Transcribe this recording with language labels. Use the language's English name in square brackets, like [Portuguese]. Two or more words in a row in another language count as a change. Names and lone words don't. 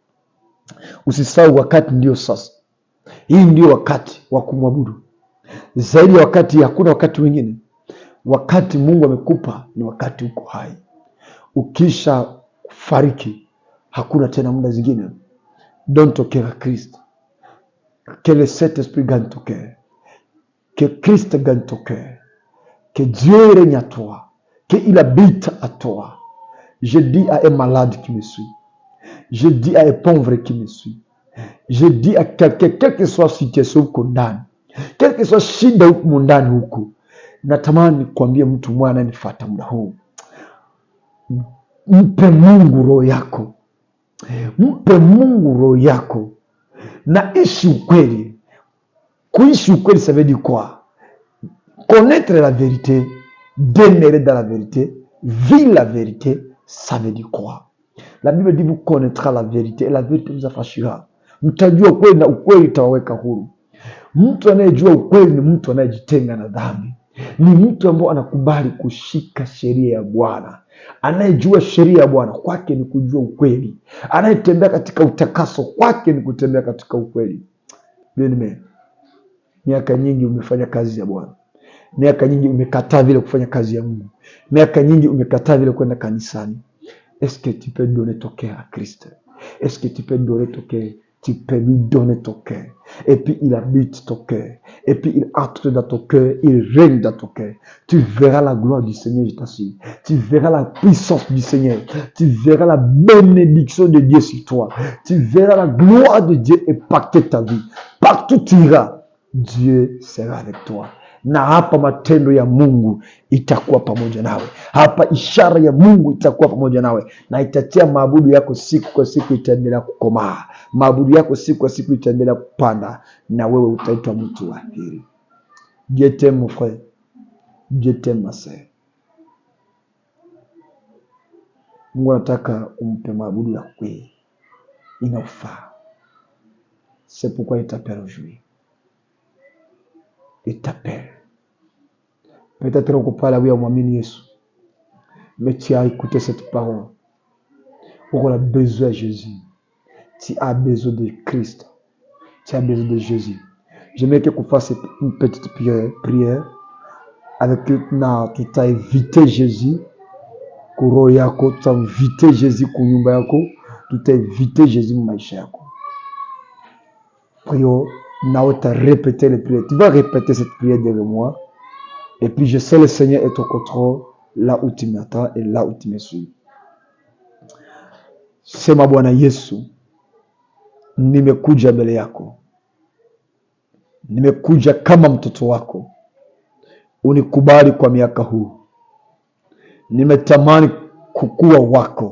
[Swahili] Usisahau wakati ndio sasa. Hii ndio wakati wa kumwabudu. Zaidi ya wakati, hakuna wakati mwingine. Wakati Mungu amekupa ni wakati uko hai. Ukisha fariki, hakuna tena muda zingine. [French] Don't toquer à Christ. Que le Saint-Esprit gagne ton cœur. Que Christ gagne ton cœur. Que Dieu règne à toi. Qu'il habite à toi. Je dis à un malade qui me suit. Je dis à un pauvre qui me suit. Je dis à quelqu'un, quelle que soit situation [Swahili] uko ndani, [French] quelle que soit [Swahili] shida huko ndani huko, natamani kuambia mtu mwana ananifuata muda huu, mpe Mungu roho yako, mpe Mungu roho yako, na ishi ukweli. Kuishi ukweli, [French] ça veut dire quoi? Connaître la vérité, demeurer dans la vérité, vivre la vérité, ça veut dire quoi? La Bible dit vous connaîtrez la vérité et la vérité vous affranchira. [Swahili] Mtajua ukweli na ukweli itawaweka huru. Mtu anayejua ukweli ni mtu anayejitenga na dhambi, ni mtu ambaye anakubali kushika sheria ya Bwana. Anayejua sheria ya Bwana kwake ni kujua ukweli. Anayetembea katika utakaso kwake ni kutembea katika ukweli. Amen. Miaka nyingi umefanya kazi ya Bwana, miaka nyingi umekataa vile kufanya kazi ya Mungu, miaka nyingi umekataa vile kwenda kanisani. [French] Est-ce que tu peux donner ton cœur à Christ? Est-ce que tu peux donner ton cœur? Tu peux lui donner ton cœur. Et puis il habite ton cœur. Et puis il entre dans ton cœur. Il règne dans ton cœur. Tu verras la gloire du Seigneur, je t'assure. Tu verras la puissance du Seigneur. Tu verras la bénédiction de Dieu sur toi. Tu verras la gloire de Dieu impacter ta vie. Partout tu iras, Dieu sera avec toi. [Swahili] Na hapa matendo ya Mungu itakuwa pamoja nawe. Hapa ishara ya Mungu itakuwa pamoja nawe, na itatia maabudu yako siku kwa siku itaendelea kukomaa. Maabudu yako siku kwa siku itaendelea kupanda, na wewe utaitwa mtu wa heri. [French] Dieu t'aime mon frère. Dieu t'aime ma sœur. [Swahili] Mungu anataka umpe maabudu ya kweli inayofaa. [French] C'est pourquoi il t'appelle aujourd'hui. Il t'appelle. Peut-être qu'on parle oui à [Swahili] mwamini Yesu, [French] mais tu as écouté cette parole. On a besoin de Jésus. Tu as besoin de Christ. Tu as besoin de Jésus. J'aimerais que tu fasses une petite prière avec na tu t'as invité Jésus [Swahili] kwa roho yako, [French] tu as invité Jésus [Swahili] kwa nyumba yako, [French] tu t'as invité Jésus [Swahili] kwa maisha yako. [French] Prions, na tu as répété les prières. Tu vas répéter cette prière derrière moi. Et puis je sais le Seigneur est au contrôle là où tu m'attends et là où tu me suis. [Swahili] Sema Bwana Yesu, nimekuja mbele yako. Nimekuja kama mtoto wako. Unikubali kwa miaka huu. Nimetamani kukua wako.